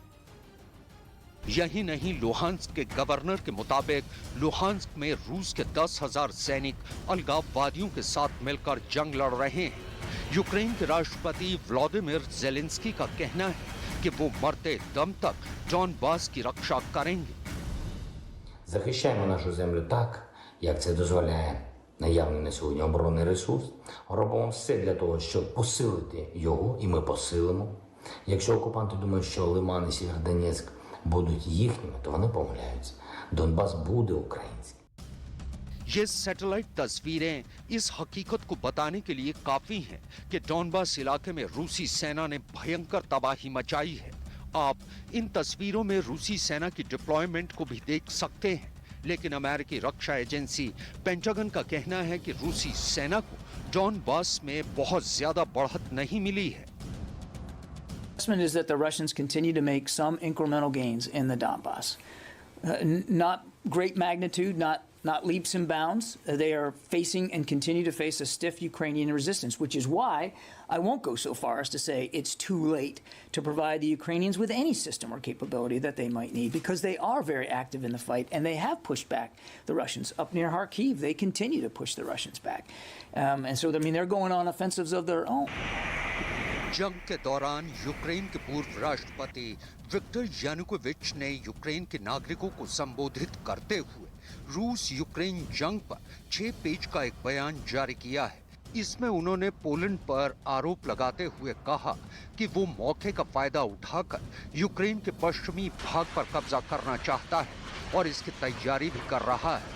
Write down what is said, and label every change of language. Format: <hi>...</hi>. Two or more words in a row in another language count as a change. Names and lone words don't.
<hi>यही नहीं, लुहांस्क के गवर्नर के मुताबिक लुहांस्क में रूस के 10,000 सैनिक अलगाववादियों के साथ मिलकर जंग लड़ रहे हैं। यूक्रेन के राष्ट्रपति व्लादिमीर ज़ेलेंस्की का कहना है कि वो मरते दम तक डॉनबास की रक्षा करेंगे।</hi> <uk>Захищаємо нашу землю так, як це дозволяє наявний на сьогодні оборонний ресурс. Робимо все для того, щоб посилити його, і ми посилимо. Якщо окупанти думають, що Лиман і Сєвєродонецьк будуть їхніми, то вони помиляються. Донбас буде українським.</uk> <hi>ये सैटेलाइट तस्वीरें इस हकीकत को बताने के लिए काफी हैं कि डॉनबास इलाके में रूसी सेना ने भयंकर तबाही मचाई है। आप इन तस्वीरों में रूसी सेना की डिप्लॉयमेंट को भी देख सकते हैं, लेकिन अमेरिकी रक्षा एजेंसी पेंटागन का कहना है कि रूसी सेना को डॉनबास में बहुत ज्यादा बढ़त नहीं मिली है।</hi> <en>Assessment is that the Russians continue to make some incremental gains in the Donbass. Not great magnitude, not leaps and bounds. They are facing and continue to face a stiff Ukrainian resistance, which is why I won't go so far as to say it's too late to provide the Ukrainians with any system or capability that they might need, because they are very active in the fight and they have pushed back the Russians. Up near Kharkiv, they continue to push the Russians back. And so, I mean, they're going on offensives of their own.</en> <hi>जंग के दौरान यूक्रेन के पूर्व राष्ट्रपति विक्टर यानुकोविच ने यूक्रेन के नागरिकों को संबोधित करते हुए रूस यूक्रेन जंग पर 6 पेज का एक बयान जारी किया है। इसमें उन्होंने पोलैंड पर आरोप लगाते हुए कहा कि वो मौके का फायदा उठाकर यूक्रेन के पश्चिमी भाग पर कब्जा करना चाहता है और इसकी तैयारी भी कर रहा है।</hi>